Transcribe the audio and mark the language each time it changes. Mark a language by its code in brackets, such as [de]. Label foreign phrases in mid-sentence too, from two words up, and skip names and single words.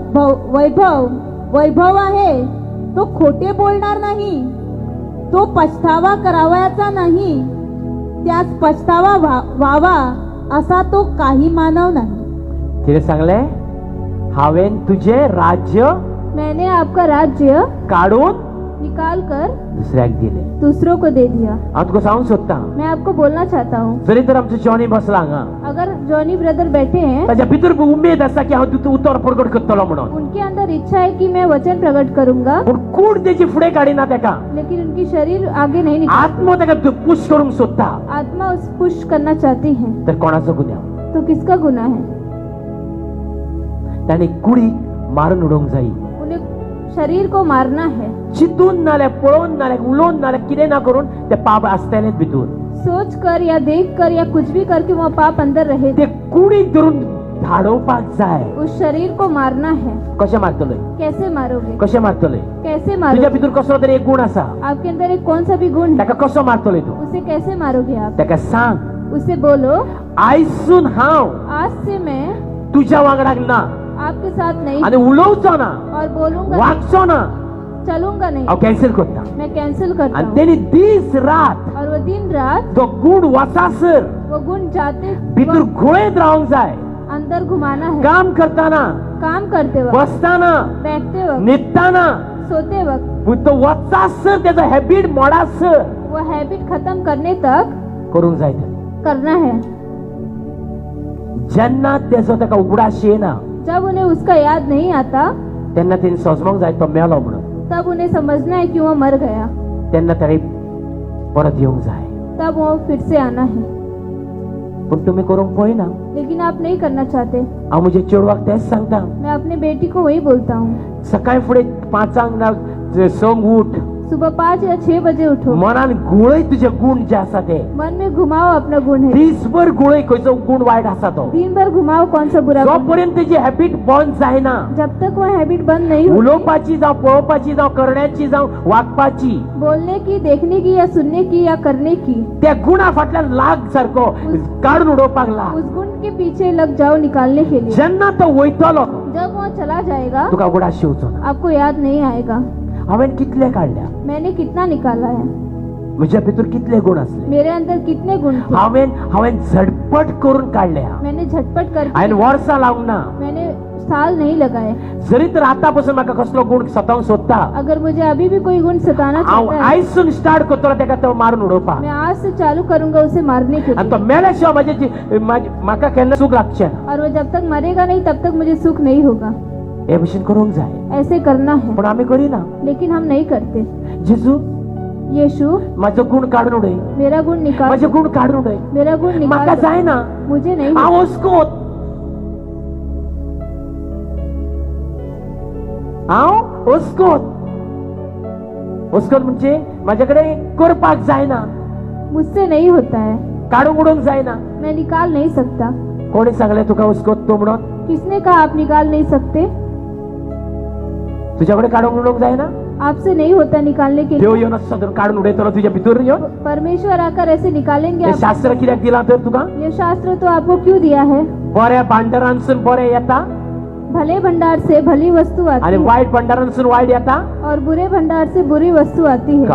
[mr] वैभव आहे, तो खोटे बोलणार नाही, तो पछतावा करावयाचा नाही, त्यास पछतावा व्हावा असा तो काही मानव नाही। [kok] कितें सांगलें हांवेन तुझे राज्य [hi] मैंने आपका राज्य [kok] काढून [hi] निकाल कर [kok] दुसऱ्याक दिले [hi] दूसरों को दे दिया। [kok] हांव तुका सांगूंक सोदतां [hi] मैं आपको बोलना चाहता हूँ, [kok] जरी तर आमचो जॉनी बसला हांगा [hi] अगर जॉनी ब्रदर बैठे हैं, [kok] ताच्या भितर उमेद आसा की हांव तुका उत्तर प्रगट करतलो म्हणून [hi] उनके अंदर इच्छा है कि मैं वचन प्रकट करूंगा, [kok] पूण कूड तेची फुडें काडिना तेका [hi] लेकिन उनकी शरीर आगे नहीं निकल, [kok] आत्मो तेका पुश करूंक सोदता [hi] आत्मा उस पुश करना चाहती है, [kok] तर कोणाचो गुन्यांव [hi] तो किसका गुनाह है? [kok] ताणें कुडीक मारून उडोवंक जायी [hi] उन्हें शरीर को मारना है, [kok] चिंतून नाल्यार पळोवन नाल्यार उलोवन नाल्यार कितें ना करून ते पाप आसतलेच भितूर [hi] सोच कर या देख कर या कुछ भी करके वो पाप अंदर रहेगा। [kok] ते कुडीक धरून धाडोवपाक जाय [hi] उस शरीर को मारना है। [kok] कशें मारतले [hi] कैसे मारोगे? [kok] कशें मारतले [hi] कैसे [kok] तुज्या [hi] मारोगे? [kok] भितर कसलो तरी एक गुण आसा [hi] आपके अंदर एक कौन सा भी गुण है, [kok] ताका कसो मारतले तूं [hi] उसे कैसे मारोगे आप? [kok] ताका सांग [hi] उसे बोलो, [kok] आयसून हांव [hi] आज से मैं [kok] तुझ्या वांगडाक ना [hi] आपके साथ नहीं [kok] आणि उलोवचो ना [hi] और बोलूंगा [kok] वागचो ना [hi] चलूंगा नहीं, [kok] हांव कॅन्सल करता. [hi] मैं कैंसिल करता [kok] आणि [hi] हूँ. [kok] तेणी दीस रात [hi] और वो दिन रात [kok] तो गूण वचासर [hi] वो गुण जाते [kok] भितर [hi] वक्त [kok] घुळेत रावंक जाय. [hi] अंदर घुमाना है. [kok] काम करताना, [hi] काम करते वक्त, [kok] बसताना, [hi] बैठते वक्त, [kok] न्हिदताना [hi] सोते वक्त [kok] तो वचासर त्याचा हॅबिट मोडासर [hi] वो हैबिट खत्म करने तक [kok] करूंक जाय. [hi] करना है. [kok] जेन्ना त्याचो ताका उगडास येना [hi] जब उन्हें उसका याद नहीं आता [kok] तेन्ना तेणी सोजमोंक जाय तो मेलो म्हणून. [hi] तब उन्हें समझना है कि वो मर गया. [kok] तेन्ना ताणें परत येवंक जाय. [hi] तब वो फिर से आना है. [kok] पूण तुमी करूंक पळयना. [hi] लेकिन आप नहीं करना चाहते. [kok] हांव म्हज्या चेडवाक तेच सांगता. [hi] मैं अपने बेटी को वही बोलता हूँ. [kok] सकाळी फुडें 5 ना 6 उठ. [hi] सुबह 5 या 6 बजे उठो. [kok] मनान घुळय तुझे गुण जे आसा ते. [hi] मन में घुमाओ अपना गुण है. [kok] दिसभर घुळय खंयचो गुण वायट आसा तो. [hi] दिन भर घुमाओ कौन सा बुरा जो गुण. [kok] पर्यंत तेजी हॅबिट बंद जायना, [hi] जब तक वो हैबिट बंद नहीं होती, [kok] उलोवपाची जावं पळोवपाची जावं करण्याची जावं वागपाची, [hi] बोलने की, देखने की या सुनने की या करने की, [kok] त्या गुणा फाटल्यान लाग सारको काढून उडोवपाक लाग. [hi] उस गुण के पीछे लग जाओ निकालने के लिए. [kok] जेन्ना तो वयतलो [hi] जब वो चला जाएगा [kok] तुका उगडास शिवचो ना. [hi] आपको याद नहीं आएगा. [kok] हांवेन कितले काढल्या, [hi] मैंने कितना निकाला है. [kok] म्हज्या भितर कितले गुण असले. [hi] मेरे अंदर कितने गुण थे. [kok] हांवेन झटपट करून काढल्या. [hi] मैंने झटपट करके, [kok] हांवेन वर्सां लावंक ना. [hi] मैंने साल नहीं लगाए. [kok] जरी तर आतापासून म्हाका कसलो गुण स्वताक सोदता, [hi] अगर मुझे अभी भी कोई गुण सताना [kok] हांव [hi] चाहता है, [kok] आयसून स्टार्ट करतलो तेका तो मारून उडोवपाक. [hi] मैं आज से चालू करूंगा उसे मारने के [kok] आणि तो [hi] लिए. [kok] मेल्या शिवाय म्हाका केन्ना सूख लागचें ना. [hi] और वो जब तक मरेगा नहीं तब तक मुझे सुख नहीं होगा. [kok] हे भशेन करूंक जाय. [hi] ऐसे करना है. [kok] पण आमी करिना. [hi] लेकिन हम नहीं करते. [kok] जेजू [hi] यीशु [kok] म्हाजो गुण काढून उडय, [hi] मेरा गुण निकाल. [kok] म्हाजे गुण काढून उडय. [hi] मेरा गुण [kok] म्हाका [hi] निकाल. [kok] जायना. [hi] मुझे नहीं. [kok] हांव हुस्कोत. हांव हुस्कोत. हुस्कोत म्हणजे म्हाजे कडेन करपाक जायना, [hi] मुझसे नहीं होता है. [kok] काढून उडोवंक जायना. [hi] मैं निकाल नहीं सकता. [kok] कोणी सांगलें तुका हुस्कोत तूं म्हणून? [hi] किसने कहा आप निकाल नहीं सकते? [kok] तुझ्याकडे काढून उडोवंक जायना. [hi] आपसे नहीं होता निकालने के [kok] देव [hi] लिए. [kok] येवन असो तर काढून उडयतलो तुझ्या भितर येवन. [hi] परमेश्वर आकर ऐसे निकालेंगे [kok] हे [hi] आप. [kok] शास्त्र कित्याक दिलां तर तुका? [hi] ये शास्त्र तो आपको क्यों दिया है? [kok] बऱ्या भांडारांसून बरें येता [hi] भले भंडार से भली वस्तु आती [kok] आणि [hi] है [kok] वाईट भांडारांसून वाईट येता. [hi] और बुरे भंडार से बुरी वस्तु आती है.